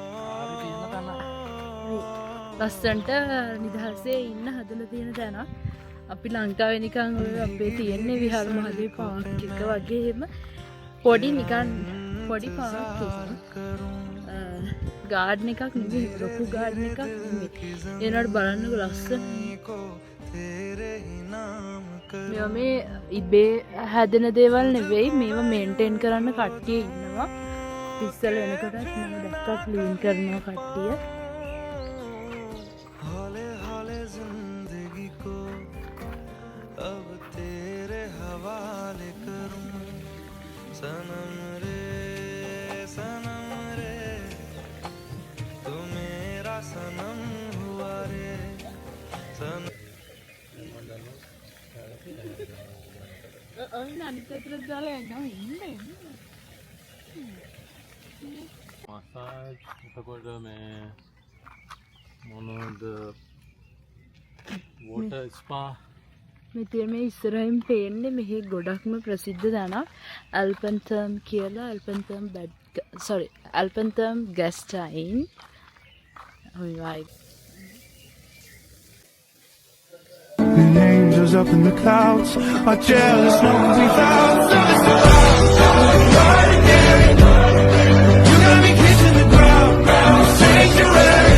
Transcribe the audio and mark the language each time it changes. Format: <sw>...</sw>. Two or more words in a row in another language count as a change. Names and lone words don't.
<si>ලස්සන්ට නිදහසේ ඉන්න හදලා තියෙන තැන අපි ලංකාවේ නිකන් ඔය අපේ තියෙන්නේ විහාර මහදේ පාර්ක් එක වගේ එහෙම පොඩි නිකන් පොඩි පාර්ක් එකක් ගාඩන් එකක් නෙවෙයි ලොකු ගාඩන් එකක් නෙවෙයි ඒනට බලන්නකො ලස්සන මේවා මේ ඉබේ හැදෙන දේවල් නෙවෙයි මේවා මේන්ටේන් කරන්න කට්ටිය ඉන්නවා ඉස්සල වෙනකොටත් මම දැක්කා ක්ලීන් කරනවා කට්ටිය</si> <hi>हौले हौले जिंदगी को अब तेरे हवाले करूं सनम रे तू मेरा सनम हुआ रे सनम</hi> <si>මසාජ් එතකොට මේ මොනවද</si> <en>water spa</en> <si>මෙතන මේ ඉස්සරහින් පේන්නේ මෙහි ගොඩක්ම ප්‍රසිද්ධ තැනක් ඇල්පන්තර්ම් කියලා ඇල්පන්තර්ම් ගැස්ටයින් අපි වයි</si> <en>The angels up in the clouds are jealous, no without. You got me kissing the ground, sanctuary.</en>